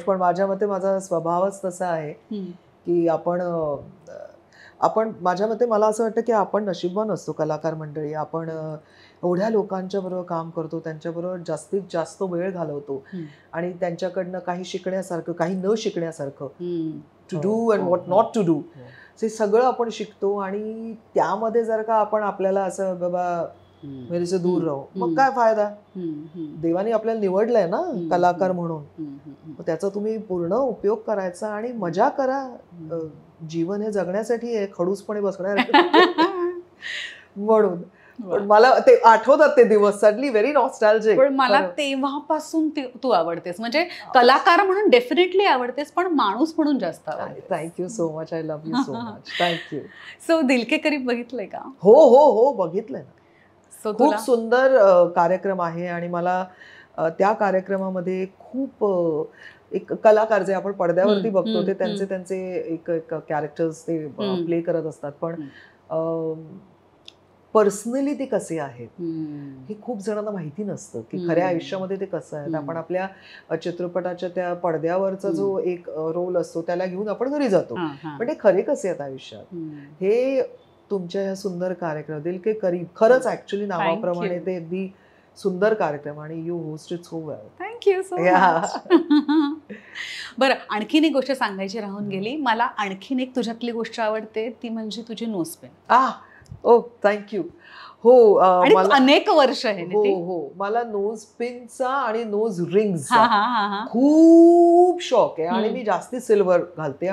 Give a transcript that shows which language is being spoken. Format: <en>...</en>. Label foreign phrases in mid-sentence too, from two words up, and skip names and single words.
<mr>पण माझ्या मते माझा स्वभावच तसा आहे की आपण माझ्या मते मला असं वाटतं की आपण नशीबवान असतो कलाकार मंडळी. आपण एवढ्या लोकांच्या बरोबर काम करतो, त्यांच्याबरोबर जास्तीत जास्त वेळ घालवतो आणि त्यांच्याकडनं काही शिकण्यासारखं, काही न शिकण्यासारखं,</mr> <en>to do and what not to do,</en> <mr>हे सगळं आपण शिकतो. आणि त्यामध्ये जर का आपण आपल्याला असं बाबा</mr> <hi>मेरेसे दूर</hi> <mr>राहू, मग काय फायदा? देवाने आपल्याला निवडलंय ना कलाकार म्हणून, त्याचा तुम्ही पूर्ण उपयोग करायचा आणि मजा करा. जीवन हे जगण्यासाठी आहे, खडूसपणे बसणार म्हणून. पण मला ते आठवतात ते दिवस.</mr> <en>suddenly very nostalgic.</en> <mr>पण मला तेव्हापासून तू आवडतेस, म्हणजे कलाकार म्हणून डेफिनेटली आवडतेस, पण माणूस म्हणून जास्त आवडतेस.</mr> <en>Thank you so much. I love you so much. Thank you.</en> <mr>सो दिल के करीब बघितलंय का? हो हो हो, बघितलंय ना. खूप सुंदर कार्यक्रम आहे आणि मला त्या कार्यक्रमामध्ये खूप एक कलाकार जे आपण पडद्यावरती बघतो ते त्यांचे एक कॅरेक्टर्स ते प्ले करत असतात, पण पर्सनली ते कसे आहेत हे खूप जणांना माहिती नसतं की खऱ्या आयुष्यामध्ये ते कसं आहे. आपण आपल्या चित्रपटाच्या त्या पडद्यावरचा जो एक रोल असतो त्याला घेऊन आपण घरी जातो, पण ते खरे कसे आहेत आयुष्यात हे तुमच्या ह्या सुंदर कार्यक्रम दिल के करीब, खरंच ऍक्च्युली नावाप्रमाणे ते अगदी सुंदर कार्यक्रम आणि</mr> <en>you host it so well. thank you so much.</en> <mr>बरं, आणखीन एक गोष्ट सांगायची राहून गेली. मला आणखीन एक तुझ्यातली गोष्ट आवडते, ती म्हणजे तुझी नोजपेन. ओ थँक्यू. हो, अनेक वर्ष आहे. हो हो, मला नोज पिनचा आणि नोज रिंग्सचा खूप शौक आहे आणि मी जास्ती सिल्वर घालते.</mr>